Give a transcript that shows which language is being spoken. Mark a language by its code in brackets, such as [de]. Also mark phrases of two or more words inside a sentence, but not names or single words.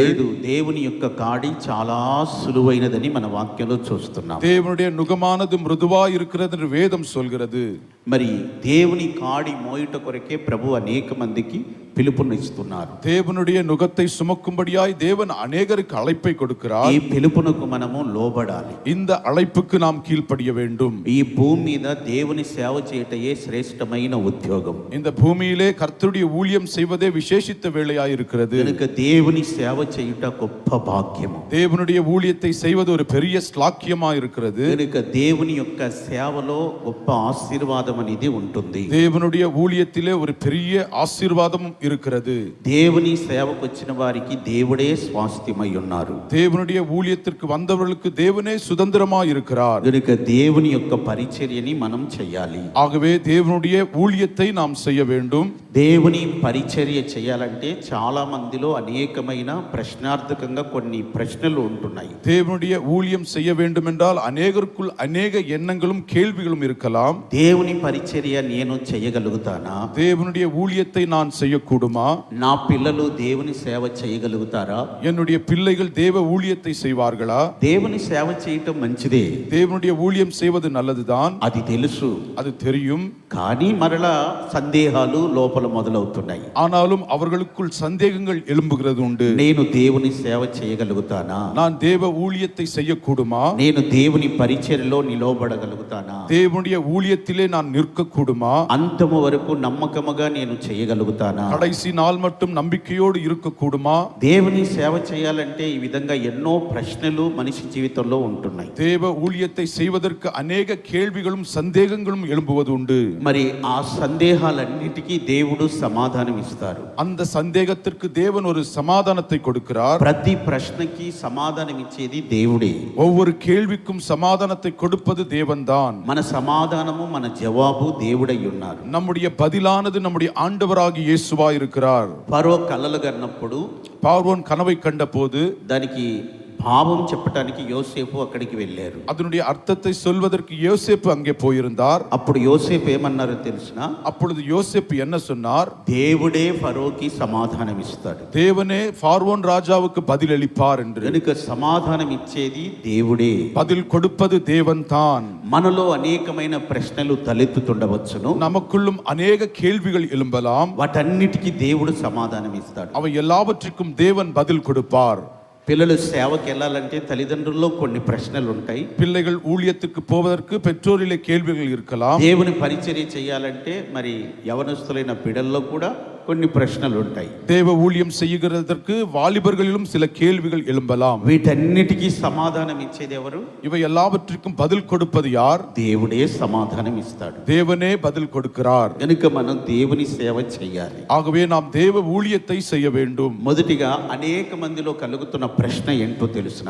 [te] లేదు, దేవుని యొక్క కాడి చాలా సులువైనదని మన వాక్యంలో చూస్తున్నాం. [ta] தேவனுடைய நுகமானது மிருதுவா இருக்கிறது என்று வேதம் சொல்கிறது. [te] మరి దేవుని కాడి మోయుట కొరకే ప్రభు అనేక మందికి పిలుపునిస్తున్నారు. [ta] தேவனுடைய நுகத்தை சுமக்கும்படியாய் தேவன் அநேகருக்கு அழைப்பை கொடுக்கிறார். [te] ఈ పిలుపునకు మనము లోబడాలి. [ta] இந்த అழைப்புக்கு நாம் కీழ்పడియ வேண்டும். [te] ఈ భూమి మీద దేవుని సేవ చేయటయే శ్రేష్టమైన ఉద్యోగం. [ta] இந்த பூமியிலே கர்த்தருடைய ஊழியம் செய்வதே விசேஷித்த வேலையாய் இருக்கிறது. [te] కనుక దేవుని సేవ చేయుట గొప్ప భాగ్యము. [ta] தேவனுடைய ஊழியத்தை செய்வது ஒரு பெரிய ஸ்லாக்கியமாய் இருக்கிறது. [te] కనుక దేవుని యొక్క సేవలో గొప్ప ఆశీర్వాదం అనేది ఉంటుంది. [ta] தேவனுடைய ஊழியத்திலே ஒரு பெரிய ஆசீர்வாதம் இருக்கிறது. [te] దేవుని సేవకు వచ్చిన వారికి దేవుడే స్వాస్థ్యమై ఉన్నారు. [ta] தேவனுடைய ஊழியத்திற்கு வந்தவர்களுக்கு தேவனே சுதந்திரமாய் இருக்கிறார். [te] కనుక దేవుని యొక్క పరిచర్యని మనం చేయాలి. [ta] ஆகவே தேவனுடைய ஊழியத்தை நாம் செய்ய வேண்டும். [te] దేవుని పరిచర్య చేయాలంటే చాలా మందిలో అనేకమైన ప్రశ్నార్థకంగా కొన్ని ప్రశ్నలు ఉంటున్నాయి. [ta] தேவனுடைய ஊழியம் செய்ய வேண்டும் என்றால் அநேகருக்குள் அநேக எண்ணங்களும் கேள்விகளும் இருக்கலாம். [te] దేవుని పరిచర్య నేను చేయగలుగుతానా? [ta] தேவனுடைய ஊழியத்தை நான் செய்யக்கூடுமா? [te] నా పిల్లలు దేవుని సేవ చేయగలుగుతారా? [ta] என்னுடைய பிள்ளைகள் தேவ ஊழியத்தை செய்வார்களா? [te] దేవుని సేవ చేయటం మంచిదే, [ta] தேவனுடைய ஊழியம் செய்வது நல்லதுதான், [te] అది తెలుసు. [ta] அது தெரியும். [te] కానీ మరలా సందేహాలు లోపల మొదలవుతున్నాయి. [ta] ஆனாலும் அவர்களுக்குள் சந்தேகங்கள் எழும்புகிறது உண்டு. [te] నేను దేవుని సేవ చేయగలుగుతానా? [ta] நான் தேவ ஊழியத்தை செய்யக்கூடுமா? [te] నేను దేవుని పరిచర్యలో నిలవబడగలుగుతానా? [ta] தேவனுடைய ஊழியத்திலே நான் நிற்கக்கூடுமா? [te] అంతము వరకు నమ్మకముగా నేను చేయగలుగుతానా? [ta] கடைசி நாள் மட்டும் நம்பிக்கையோடு இருக்கக்கூடுமா? [te] దేవుని సేవ చేయాలంటే ఈ విధంగా ఎన్నో ప్రశ్నలు మనిషి జీవితంలో ఉంటున్నాయి. [ta] தேவ ஊழியத்தை செய்வதற்கு அநேக கேள்விகளும் சந்தேகங்களும் எழும்புவது உண்டு. [te] మరి ఆ సందేహాలన్నిటికీ దేవుడు సమాధానం ఇస్తారు. [ta] அந்த சந்தேகத்திற்கு தேவன் ஒரு சமாதானத்தை கொடுக்கிறார். [te] ప్రతి ప్రశ్నకి సమాధానం ఇచ్చేది దేవుడే. [ta] ஒவ்வொரு கேள்விக்கும் சமாதானத்தை கொடுப்பது தேவன்தான். [te] మన సమాధానము మన జవాబు దేవుడై ఉన్నారు. [ta] நம்முடைய பதிலானது நம்முடைய ஆண்டவராகிய இயேசுவாய் இருக்கிறார். [te] ఫరో కలలు కన్నప్పుడు [ta] பார்வோன் கனவை கண்டபோது [te] దానికి భావం చెప్పడానికి యోసేపు అక్కడికి వెళ్ళారు. [ta] அதனுடைய அர்த்தத்தை சொல்வதற்கு யோசேப்பு அங்கே போயிருந்தார். [te] అప్పుడు యోసేపు ఏమన్నారో తెలుసునా? [ta] அப்பொழுது யோசேப்பு என்ன சொன்னார்? [te] దేవుడే ఫరోకి సమాధానం ఇస్తాడు. [ta] தேவனே பார்வோன் ராஜாவுக்கு பதில் அளிப்பார் என்று. [te] కనుక సమాధానం ఇచ్చేది దేవుడే. [ta] பதில் கொடுப்பது தேவன்தான். [te] మనలో అనేకమైన ప్రశ్నలు తలెత్తుతుండవచ్చును. [ta] நமக்குள்ளும் அநேக கேள்விகள் எழும்பலாம். [te] వాటన్నిటికీ దేవుడు సమాధానం ఇస్తాడు. [ta] அவை எல்லாவற்றுக்கும் தேவன் பதில் கொடுப்பார். [te] పిల్లలు సేవకి వెళ్ళాలంటే తల్లిదండ్రుల్లో కొన్ని ప్రశ్నలు ఉంటాయి. [ta] பிள்ளைகள் ஊழியத்துக்கு போவதற்கு பெற்றோரிலே கேள்விகள் இருக்கலாம். [te] దేవుని పరిచర్య చేయాలంటే మరి యవనస్తులైన బిడ్డల్లో కూడా కొన్ని ప్రశ్నలు ఉంటాయి. [ta] தேவ ஊழியம் செய்கிறதற்கு வாலிபர்களிலும் சில கேள்விகள் எழும்பலாம். [te] వీటన్నిటికీ సమాధానం ఇచ్చేది ఎవరు? [ta] இவை எல்லாவற்றுக்கும் பதில் கொடுப்பது யார்? [te] దేవుడే సమాధానం ఇస్తాడు. [ta] தேவனே பதில் கொடுக்கிறார். [te] కనుక మనం దేవుని సేవ చేయాలి. [ta] ஆகவே நாம் தேவ ஊழியத்தை செய்ய வேண்டும். [te] మొదటిగా అనేక మందిలో కలుగుతున్న ప్రశ్న ఏంటో తెలుసునా?